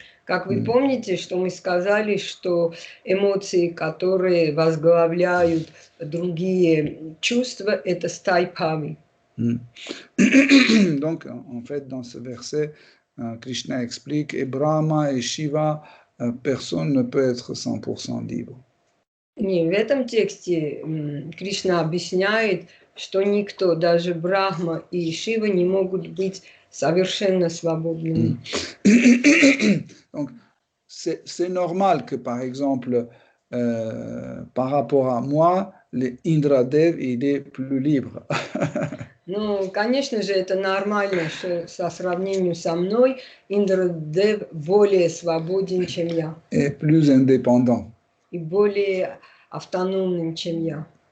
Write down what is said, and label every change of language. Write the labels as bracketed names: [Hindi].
[Russian] Как вы помните, что мы сказали, что эмоции, которые возглавляют другие чувства, это стайбхави. [French] Donc, en fait, dans ce verset, Krishna explique, et Brahma et Shiva, personne ne peut être 100% libre. [Russian] Не, в этом тексте Кришна объясняет, что никто, даже Брахма и Шива, не могут быть совершенно свободными. [French] Donc, c'est normal que, par exemple, par rapport à moi, Indradev, il est plus libre. [Russian] Ну, конечно же, это нормально, что со сравнением со мной Индрадев более свободен, чем я. [French] Et plus indépendant. [Russian] И более автономным, чем я.